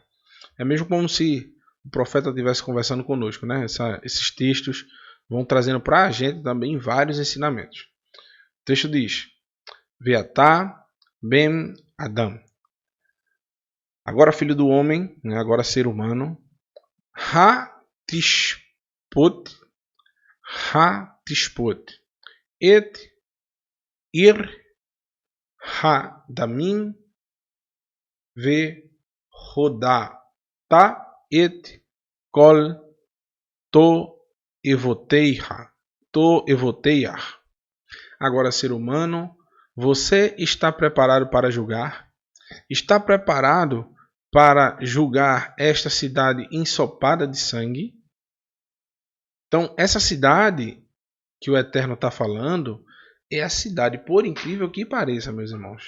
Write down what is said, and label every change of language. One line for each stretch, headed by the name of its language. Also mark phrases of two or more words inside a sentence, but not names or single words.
Portuguese: É mesmo como se o profeta estivesse conversando conosco, né? Esses textos vão trazendo para a gente também vários ensinamentos. O texto diz,
Hebrew: ואתה בן אדם.
Portuguese: Agora filho do homem, né? Agora ser humano,
Hebrew: התשפט את עיר הדמים והודעתה את כל תועבותיה. תועבותיה.
Portuguese: Agora, ser humano, você está preparado para julgar? Está preparado para julgar esta cidade ensopada de sangue? Então, essa cidade que o Eterno está falando é a cidade, por incrível que pareça, meus irmãos.